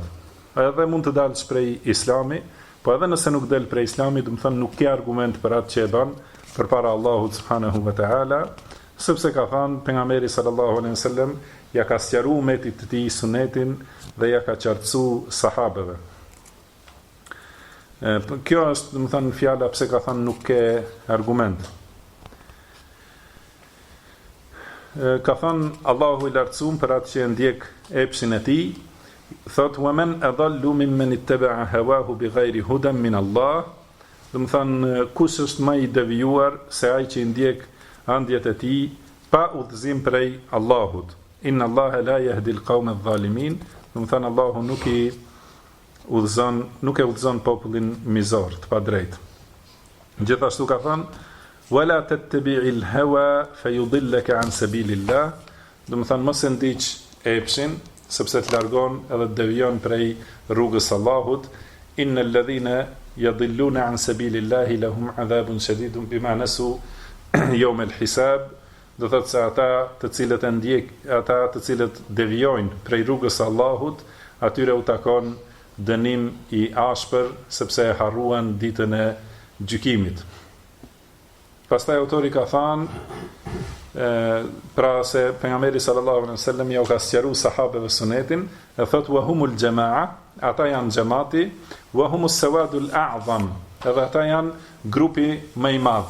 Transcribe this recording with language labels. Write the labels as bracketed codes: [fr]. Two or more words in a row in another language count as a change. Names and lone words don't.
[sq] Edhe mund të dalësh prej Islami, po edhe nëse nuk del prej Islami, do të thënë nuk ke argument për atë që e bën përpara Allahut [ar] سبحانه وتعالى, [sq] sepse ka thënë pejgamberi [ar] صلى الله عليه وسلم [sq] ja ka sqaruar umetit të tij sunetin dhe ja ka qartësuar sahabeve. Kjo është, do të thënë, fjala pse ka thënë nuk ke argument. Ka thënë Allahu i lartësuar për atë që ndjek epshin e tij, thotë [ar] ومن أضل ممن اتبع هواه بغير هدى من الله, [sq] do të thënë kush është më i devijuar se ai që ndjek ëndjet e tij pa udhëzim prej Allahut. [ar] إن الله لا يهدي القوم الظالمين, [sq] do të thënë Allahu nuk e udhëzon popullin mizor, të padrejt. Gjithashtu ka thënë [ar] ولا تتبع الهوى فيضلك عن سبيل الله, [sq] do të thënë mos e ndiq epshin, sepse të largon edhe të devijon prej rrugës Allahut. [ar] إن الذين يضلون عن سبيل الله لهم عذاب شديد بما نسوا يوم الحساب, [sq] do thotë se ata të cilët devijojnë prej rrugës Allahut, atyre u takon dënim i ashpër, sepse e harruan ditën e gjykimit. Pastaj autori ka thënë, pra se pejgamberi [ar] صلى الله عليه وسلم [sq] ja u ka sqaruar sahabeve sunetin, e thotë [ar] وهم الجماعة, [sq] ata janë xhamati, [ar] وهم السواد الأعظم, [sq] edhe ata janë grupi më i madh.